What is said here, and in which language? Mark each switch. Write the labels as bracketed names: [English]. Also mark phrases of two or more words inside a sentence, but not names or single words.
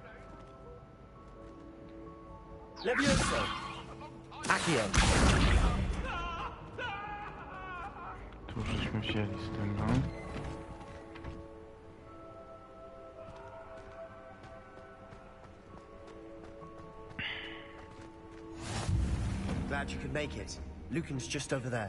[Polish] Levioso. Accio. Tu już żeśmy wzięli z tym, no. [English] Glad you could make it. Lucan's just over there.